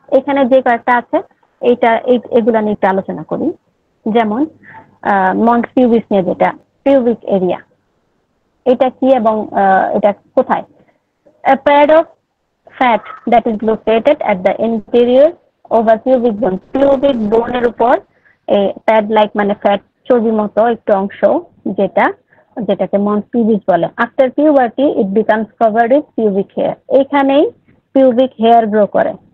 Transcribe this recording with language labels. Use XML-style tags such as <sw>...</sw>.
<bn>এখানে যে কয়েকটা আছে এগুলা নিয়ে একটু আলোচনা করি। যেমন মন্স পিউবিস নিয়ে, যেটা পিউবিক এরিয়া, এটা কি এবং এটা কোথায়?</bn> <en>A pad of fat that is located at the interior over pubic bone.</en> <bn>Pubic bone এর উপর এই প্যাড লাইক মানে ফ্যাট চর্বির মতো একটু অংশ যেটাকে মন্স পিউবিস বলে।</bn> <en>After puberty it becomes covered with pubic hair.</en> <bn>এইখানেই পিউবিক হেয়ার গ্রো করে।</bn>